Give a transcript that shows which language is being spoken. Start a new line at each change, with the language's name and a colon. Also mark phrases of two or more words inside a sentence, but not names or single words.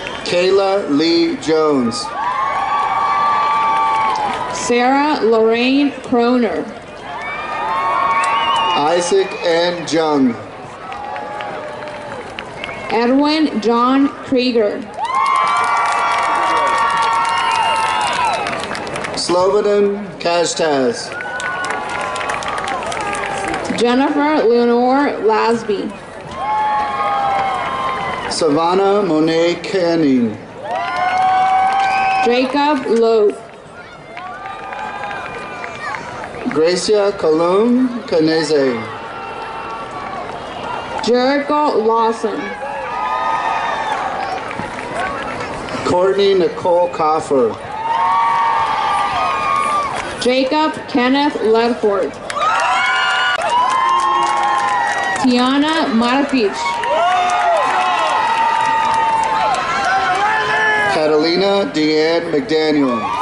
English: Kayla Lee Jones. Sarah Lorraine Kroner. Isaac N. Jung. Edwin John Krieger. Slobodan Kashtaz. Jennifer Leonore Lasby. Savannah Monet Canning. Jacob Loeb. Gracia Colum Canese. Jericho Lawson. Courtney Nicole Coffer. Jacob Kenneth Ledford. Tiana Martich. Catalina Deanne McDaniel.